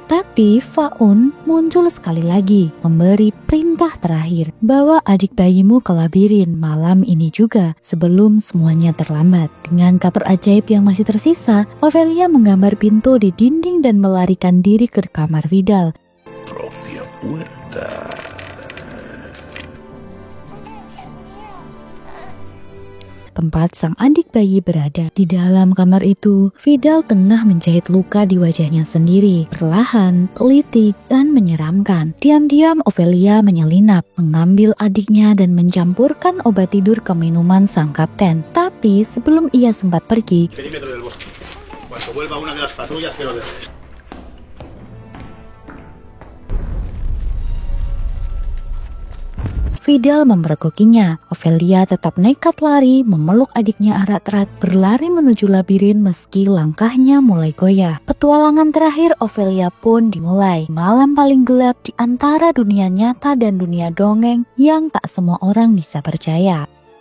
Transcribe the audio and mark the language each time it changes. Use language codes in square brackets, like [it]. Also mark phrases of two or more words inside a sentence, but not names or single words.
[id] Tapi Faun muncul sekali lagi, memberi perintah terakhir, bawa adik bayimu ke labirin malam ini juga, sebelum semuanya terlambat. Dengan kaper ajaib yang masih tersisa, Ofelia menggambar pintu di dinding dan melarikan diri ke kamar Vidal. [es] Propia puerta. [id] Tempat sang adik bayi berada. Di dalam kamar itu, Vidal tengah menjahit luka di wajahnya sendiri. Perlahan, teliti, dan menyeramkan. Diam-diam Ofelia menyelinap, mengambil adiknya dan mencampurkan obat tidur ke minuman sang kapten. Tapi sebelum ia sempat pergi, [es] Perímetro del bosque. Cuando vuelva una de las patrullas, que lo dejes. [id] Vidal mempergokinya. Ofelia tetap nekat lari, memeluk adiknya erat-erat, berlari menuju labirin meski langkahnya mulai goyah. Petualangan terakhir Ofelia pun dimulai. Malam paling gelap di antara dunia nyata dan dunia dongeng yang tak semua orang bisa percaya.